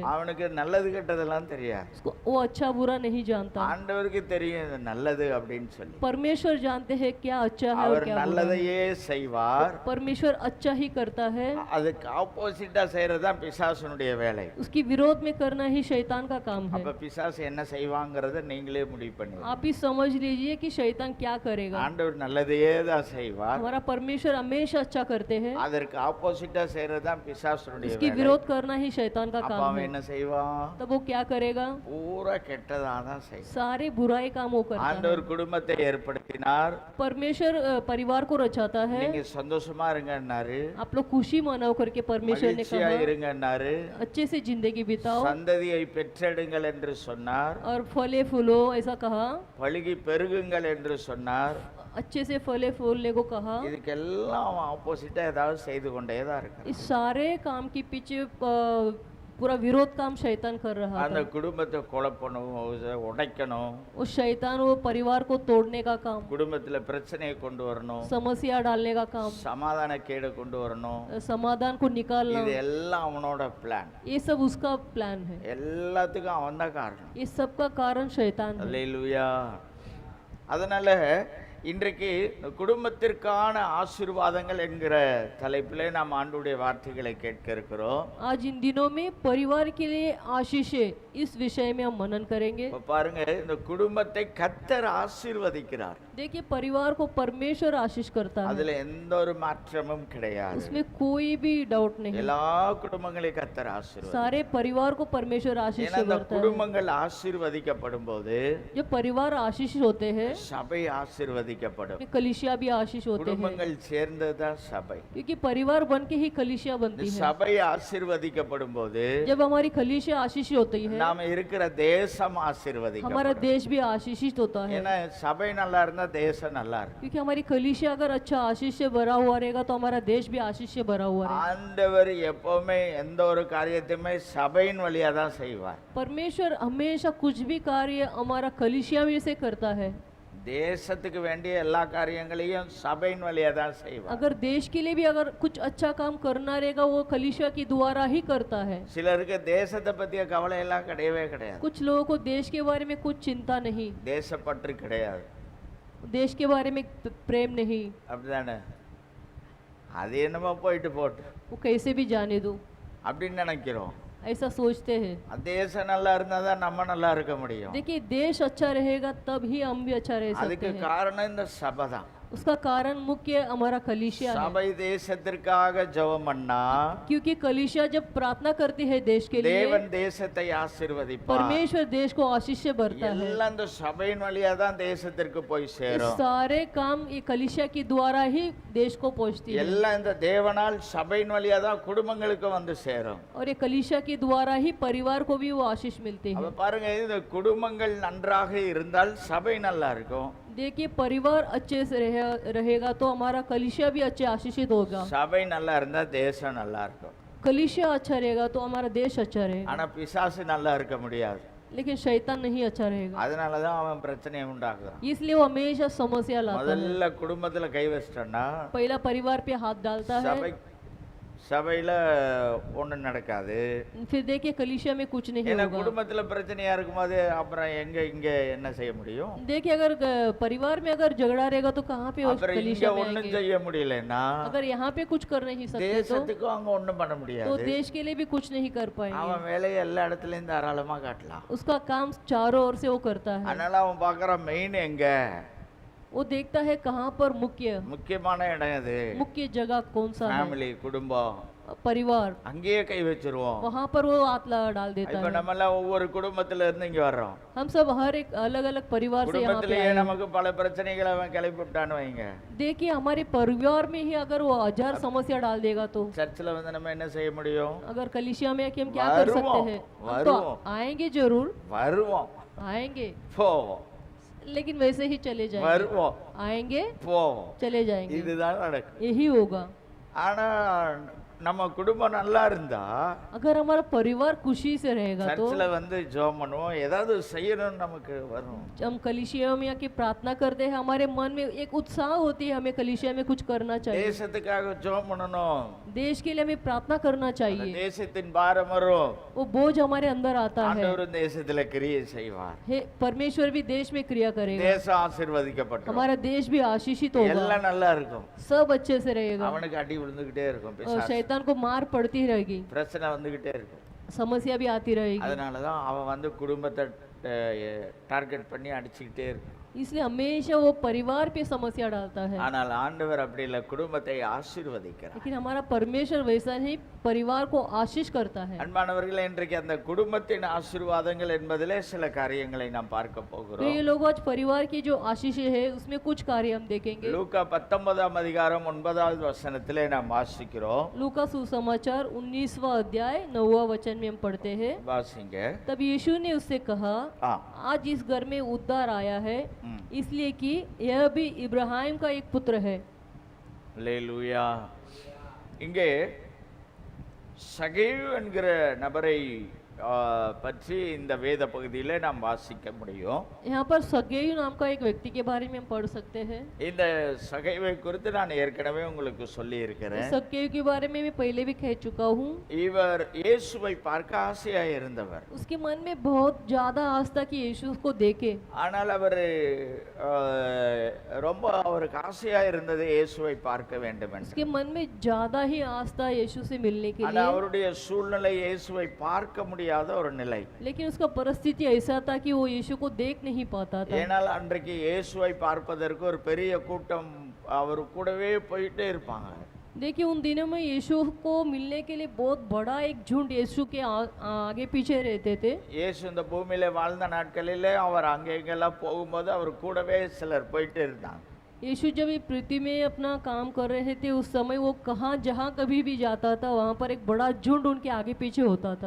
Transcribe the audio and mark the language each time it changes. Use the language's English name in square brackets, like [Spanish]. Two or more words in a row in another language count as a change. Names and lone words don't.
[Tamil] அவனுக்கு நல்லது கெட்டதெல்லாம் தெரியாது. [Hindi] उसको वो अच्छा बुरा नहीं जानता, [Tamil] ஆண்டவருக்கு தெரியும் இது நல்லது அப்படின்னு சொல்லி. [Hindi] परमेश्वर जानते हैं क्या अच्छा है और அவர் क्या बुरा है। [Tamil] நல்லதையே செய்வார். [Hindi] परमेश्वर अच्छा ही करता है, [Tamil] அதுக்கு ஆப்போசிட்டா செய்யறதுதான் பிசாசனுடைய வேலை. [Hindi] उसकी विरोध में करना ही शैतान का काम है। [Tamil] அப்ப பிசாசு என்ன செய்வாங்கறத நீங்களே முடிவு பண்ணுங்க. [Hindi] आप ही समझ लीजिए कि शैतान क्या करेगा। [Tamil] ஆண்டவர் நல்லதையே தான் செய்வார். [Hindi] हमारा परमेश्वर हमेशा अच्छा करते हैं, [Tamil] அதற்கு ஆப்போசிட்டா செய்யறதுதான் பிசாசனுடைய उसकी வேலை. [Hindi] विरोध करना ही शैतान का அப்ப काम அவன் है। [Tamil] என்ன செய்வான்? [Hindi] तब वो क्या करेगा, [Tamil] பூரா கெட்டதா தான் செய்வான். [Hindi] सारे बुराई काम वो करता है। [Tamil] ஆண்டவர் குடும்பத்தை ஏற்படுத்தினார். [Hindi] परमेश्वर परिवार को रचाता है। [Tamil] நீங்க சந்தோஷமா இருங்கன்னாரு, [Hindi] आप लोग खुशी मनाओ करके परमेश्वर ने மகிழ்ச்சியா कहा, இருங்கன்னாரு, अच्छे से जिंदगी बिताओ [Tamil] சந்ததியை பெற்றெடுங்கள் என்று சொன்னார், [Hindi] और फले फूलो ऐसा कहा, [Tamil] பலுகி பெருகுங்கள் என்று சொன்னார். [Hindi] अच्छे से फले फूलने को कहा। [Tamil] இதுக்கெல்லாம் ஆப்போசிட்டா ஏதாவது செய்து கொண்டே தான் இருக்கு. [Hindi] इस सारे काम के पीछे पूरा विरोध काम शैतान कर रहा அந்த था। [Tamil] குடும்பத்தை குழப்பணும், உடைக்கணும், [Hindi] वो शैतान वो परिवार को तोड़ने का काम, [Tamil] குடும்பத்துல பிரச்சனையை கொண்டு வரணும், [Hindi] समस्या डालने का काम, [Tamil] சமாதான கேடு கொண்டு வரணும். [Hindi] समाधान को निकालना, [Tamil] இது எல்லாம் அவனோட பிளான். [Hindi] ये सब उसका प्लान है। [Tamil] எல்லாத்துக்கும் அவன் தான் காரணம். [Hindi] ये सब का कारण शैतान है। [Tamil] அல்லேலூயா. அதனால இன்றைக்கு குடும்பத்திற்கான ஆசீர்வாதங்கள் என்கிற தலைப்பிலே நாம் ஆண்டவருடைய வார்த்தைகளை கேட்க இருக்கிறோம். [Hindi] आज इन दिनों में परिवार के लिए आशीषें, इस विषय में हम मनन करेंगे। [Tamil] இப்ப பாருங்க, இந்த குடும்பத்தை கர்த்தர் ஆசீர்வதிக்கிறார். [Hindi] देखिए परिवार को परमेश्वर आशीष करता है, [Tamil] அதுல எந்த ஒரு மாற்றமும் கிடையாது. [Hindi] उसमें कोई भी डाउट नहीं। [Tamil] எல்லா குடும்பங்களையும் கர்த்தர் ஆசீர்வதிப்பார். [Hindi] सारे परिवार को परमेश्वर आशीष ஏன்னா से அந்த भरता है। [Tamil] குடும்பங்கள் ஆசீர்வதிக்கப்படும் போது [Hindi] जब परिवार आशीषित होते हैं, [Tamil] சபை ஆசீர்வதிக்கப்படும். [Hindi] कलीसिया भी आशीष होते हैं, [Tamil] குடும்பங்கள் சேர்ந்ததுதான் சபை. [Hindi] क्योंकि परिवार बन के ही कलीसिया இந்த बनती है। [Tamil] சபை ஆசீர்வதிக்கப்படும் போது [Hindi] जब हमारी कलीसिया आशीषित होती है, [Tamil] நாம இருக்கிற தேசம் हमारा ஆசீர்வதிக்கப்படும். [Hindi] देश भी आशीषित होता है, [Tamil] ஏன்னா சபை நல்லா இருந்தா தேசம் நல்லா இருக்கும். [Hindi] क्योंकि हमारी कलीसिया अगर अच्छा आशीष से भरा हुआ रहेगा तो हमारा देश भी आशीष से भरा हुआ रहेगा। [Tamil] ஆண்டவர் எப்பவுமே எந்த ஒரு காரியத்தையுமே சபையின் வழியா தான் செய்வார். [Hindi] परमेश्वर हमेशा कुछ भी कार्य हमारा कलीसिया में से करता है। [Tamil] தேசத்துக்கு வேண்டிய எல்லா காரியங்களையும் சபையின் வழியா தான் செய்வார். [Hindi] अगर देश के लिए भी अगर कुछ अच्छा काम करना रहेगा वो कलीसिया के द्वारा ही करता है। [Tamil] சிலருக்கு தேசத்தை பத்திய கவலை எல்லாம் கிடையவே கிடையாது. [Hindi] कुछ लोगों को देश के बारे में कुछ चिंता नहीं, [Tamil] தேசப்பற்று கிடையாது. [Hindi] देश के बारे में प्रेम नहीं, [Tamil] அப்படிதானே? அது என்னமோ போயிட்டு போட்டு [Hindi] वो कैसे भी जाने दो [Tamil] அப்படின்னு நினைக்கிறோம். [Hindi] ऐसा सोचते हैं। [Tamil] தேசம் நல்லா இருந்தா தான் நம்ம நல்லா இருக்க முடியும். [Hindi] देखिए देश अच्छा रहेगा तब ही हम भी अच्छा रह सकते அதுக்கு हैं। [Tamil] காரணம் இந்த சபை தான். [Hindi] उसका कारण मुख्य हमारा कलीसिया है, [Tamil] சபை தேசத்திற்காக ஜெபம் பண்ணா [Hindi] क्योंकि कलीसिया जब प्रार्थना करती है देश के लिए, [Tamil] தேவன் தேசத்தை ஆசீர்வதிப்பார். [Hindi] परमेश्वर देश को आशीष से भरता है। [Tamil] எல்லாம் இந்த சபையின் வழியா தான் தேசத்திற்கு போய் ये சேரும். [Hindi] सारे काम ये कलीसिया के द्वारा ही देश को पहुंचती है, [Tamil] எல்லாம் இந்த தேவனால் சபையின் வழியா தான் குடும்பங்களுக்கு வந்து சேரும். [Hindi] और ये कलीसिया के द्वारा ही परिवार को भी वो आशीष मिलती அப்ப है। [Tamil] பாருங்க, இந்த குடும்பங்கள் நன்றாக இருந்தால் சபை நல்லா இருக்கும். [Hindi] देखिए परिवार अच्छे से रहेगा तो हमारा कलीसिया भी अच्छे आशीषित होगा। [Tamil] சபை நல்லா இருந்தா தேசம் நல்லா இருக்கும். [Hindi] कलीसिया अच्छा रहेगा तो हमारा देश अच्छा रहेगा, [Tamil] ஆனா பிசாசு நல்லா இருக்க முடியாது. [Hindi] लेकिन शैतान नहीं अच्छा रहेगा, [Tamil] அதனாலதான் அவன் பிரச்சனையை உண்டாக்குறான். [Hindi] इसलिए वो हमेशा समस्या लाता है। [Tamil] முதல்ல குடும்பத்துல கை வச்சிட்டோம்னா [Hindi] पहला परिवार पे हाथ डालता है, [Tamil] சபை சபையில ஒண்ணும் நடக்காது. [Hindi] फिर देखिए कलीसिया में कुछ नहीं ஏன்னா होगा। [Tamil] குடும்பத்துல பிரச்சனையா இருக்கும்போது அப்புறம் இங்க என்ன செய்ய முடியும்? [Hindi] देखिए अगर परिवार में अगर झगड़ा रहेगा तो कहाँ पे उस [Tamil] அப்புறம் இங்க [Hindi] कलीसिया में ஒண்ணும் आएंगे? [Tamil] செய்ய முடியலன்னா [Hindi] अगर यहाँ पे कुछ कर नहीं सकते [Tamil] தேசத்துக்கும் அங்க ஒண்ணும் பண்ண तो முடியாது. [Hindi] देश के लिए भी कुछ नहीं कर पाएंगे। [Tamil] அவன் வேலையை எல்லா இடத்துலயும் தாராளமா காட்டலாம். [Hindi] उसका काम चारों ओर से वो करता है, [Tamil] அதனால அவன் பாக்குற மெயின் எங்க, [Hindi] वो देखता है कहाँ पर [Tamil] முக்கியமான இடம் எது, [Hindi] मुख्य जगह कौन सा है, [Tamil] ஃபேமிலி குடும்பம், परिवार, அங்கேயே கை வச்சிருவோம். [Hindi] वहाँ पर वो हाथ डाल देता இப்ப है। [Tamil] நம்ம எல்லாம் ஒவ்வொரு குடும்பத்துல இருந்து இங்க வர்றோம். [Hindi] हम सब हर एक अलग अलग परिवार से यहाँ पे குடும்பத்திலேயே आए हैं। [Tamil] நமக்கு பல பிரச்சனைகளை அவன் கிளப்பி விட்டான்னு வைங்க. [Hindi] देखिए हमारे परिवार में ही अगर वो 1000 समस्या डाल देगा तो [Tamil] சர்ச்சில் வந்து நம்ம என்ன செய்ய முடியும்? [Hindi] अगर कलीसिया में आके हम क्या कर सकते हैं? हम तो आएंगे जरूर, வருவோம், आएंगे, போவோம், लेकिन वैसे ही चले जाएंगे, வருவோம், आएंगे போவோம். चले जाएंगे, [Tamil] இதுதான் நடக்கும். [Hindi] यही होगा। [Tamil] ஆனா நம்ம குடும்பம் நல்லா இருந்தா [Hindi] अगर हमारा परिवार खुशी से रहेगा तो [Tamil] சர்ச்சில் வந்து ஜெபம் பண்ணுவோம், ஏதாவது செய்யணும்னு நமக்கு வரும். [Hindi] हम कलीसिया में आके प्रार्थना करते हैं, हमारे मन में एक उत्साह होती है, हमें कलीसिया में कुछ करना चाहिए, [Tamil] தேசத்துக்காக ஜெபம் பண்ணணும். [Hindi] देश के लिए हमें प्रार्थना करना அந்த चाहिए। [Tamil] தேசத்தின் பாரம் வரும். [Hindi] वो बोझ हमारे अंदर आता है, [Tamil] ஆண்டவர் தேசத்துல கிரியை செய்வார். [Hindi] हे परमेश्वर भी देश में क्रिया करेगा, [Tamil] தேசம் ஆசீர்வதிக்கப்படும். [Hindi] हमारा देश भी आशीषित होगा, [Tamil] எல்லாம் நல்லா இருக்கும். [Hindi] सब अच्छे से रहेगा, [Tamil] அவனுக்கு அடி விழுந்துகிட்டே இருக்கும், और பிசாசு. [Hindi] शैतान को मार पड़ती रहेगी, [Tamil] பிரச்சனை வந்துகிட்டே இருக்கும். [Hindi] समस्या भी आती रहेगी, [Tamil] அதனாலதான் அவன் வந்து குடும்பத்தை டார்கெட் பண்ணி அடிச்சுக்கிட்டே இருக்கும். [Hindi] इसलिए हमेशा वो परिवार पे समस्या डालता है। [Tamil] ஆனால் ஆண்டவர் அப்படி இல்லை, குடும்பத்தை ஆசீர்வதிக்கிறார். [Hindi] लेकिन हमारा परमेश्वर वैसा नहीं, परिवार को आशीष करता है। [Tamil] அன்பானவர்களே, இன்றைக்கு அந்த குடும்பத்தின் ஆசீர்வாதங்கள் என்பதிலே சில காரியங்களை நாம் பார்க்க तो போகிறோம். [Hindi] ये लोग आज परिवार की जो आशीष है उसमें कुछ कार्य हम देखेंगे। [Tamil] லூக்கா 19 அதிகாரம் 9வது வசனத்திலே நாம் வாசிக்கிறோம். [Hindi] लूका सुसमाचार 19वां अध्याय 9वां वचन में हम पढ़ते हैं। [Tamil] வாசிங்க. [Hindi] तब यीशु ने उससे कहा, ஆ, आज इस घर में उद्धार आया है, इसलिए कि यह भी इब्राहिम का एक पुत्र है। [Tamil] அல்லேலூயா. இங்கே சகேயு என்கிற நபரை பற்றி இந்த வேத பகுதியிலே நாம் வாசிக்க முடியும். [Hindi] यहाँ पर सगेयु नाम का एक व्यक्ति के बारे में हम पढ़ सकते हैं। [Tamil] இந்த சகைவை குறித்து நான் ஏற்கனவே உங்களுக்கு சொல்லி இருக்கிறேன். [Hindi] सगेयु के बारे में मैं पहले भी कह चुका हूँ। [Tamil] இவர் இயேசுவை பார்க்க ஆசையாய் இருந்தவர். [Hindi] उसके मन में बहुत ज्यादा आस्था कि यीशु को देखे, [Tamil] ஆனால் அவர் ரொம்ப அவருக்கு ஆசையாய் இருந்தது இயேசுவை பார்க்க வேண்டும் என்று. [Hindi] उसके मन में ज्यादा ही आस्था यीशु से मिलने के ஆனா लिए, [Tamil] அவருடைய சூழ்நிலை இயேசுவை பார்க்க முடியாத முடியாத ஒரு நிலை. [Hindi] लेकिन उसका परिस्थिति ऐसा था कि वो यीशु को देख नहीं पाता था। [Tamil] ஏனால் அன்றைக்கு இயேசுவை பார்ப்பதற்கு ஒரு பெரிய கூட்டம் அவர் கூடவே போயிட்டே இருப்பாங்க. [Hindi] देखिए उन दिनों में यीशु को मिलने के लिए बहुत बड़ा एक झुंड यीशु के आगे पीछे रहते थे। [Tamil] இயேசு இந்த பூமியில வாழ்ந்த நாட்களிலே அவர் அங்கே இங்கெல்லாம் போகும்போது அவர் கூடவே சிலர் போயிட்டே இருந்தாங்க. [Hindi] यीशु जब ये पृथ्वी में अपना काम कर रहे थे उस समय वो कहाँ जहाँ कभी भी जाता था वहाँ पर एक बड़ा झुंड उनके आगे पीछे होता था।